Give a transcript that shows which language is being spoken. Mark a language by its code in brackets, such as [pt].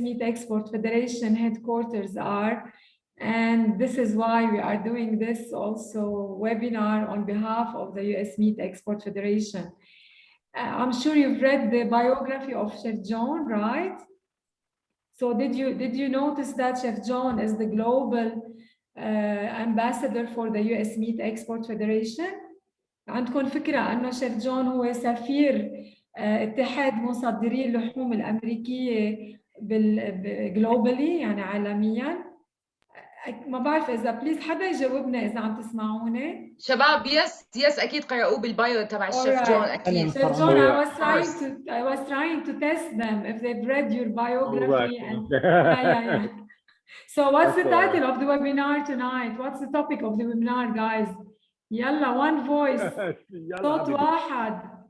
[en] Meat Export Federation headquarters are. And this is why we are doing this also webinar on behalf of the U.S. Meat Export Federation. I'm sure you've read the biography of Chef John, right? So did you notice that Chef John is the global ambassador for the U.S. Meat Export Federation? [ar] عندكم فكرة أنه شيف جون هو سفير اتحاد مصدري اللحوم الأمريكية globally يعني عالميا؟ ما بعرف إذا بليز حدا يجاوبنا إذا عم تسمعوني. شباب يس أكيد قرأوه بالبايو تبع الشيف جون أكيد. [en] Chef John, I was trying to test them if they've read your biography. Yeah. So what's the title of the webinar tonight? What's the topic of the webinar, guys? يلا one voice. [ar] صوت واحد.